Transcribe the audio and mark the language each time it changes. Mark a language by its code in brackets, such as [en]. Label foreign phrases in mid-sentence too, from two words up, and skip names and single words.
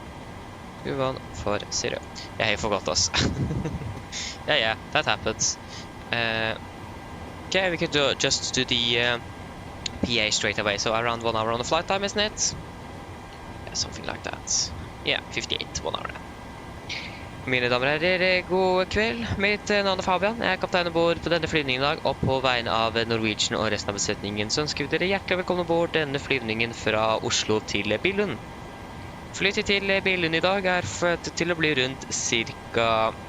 [en] 2140. Yeah, I forgot us. yeah, that happens. Okay, we could just do the PA straight away. So around 1 hour on the flight time, isn't it? Yeah, something like that. Yeah, 58, 1 hour. [no] Mine damer og herrer, god kveld. Mitt navn er Fabian. Jeg er kaptein ombord på denne flyvningen i dag, og på vegne av Norwegian og resten av besetningen så ønsker vi dere hjertelig velkommen ombord denne flyvningen fra Oslo til Billund. Flyttet til Billund i dag er forventet til å bli rundt ca.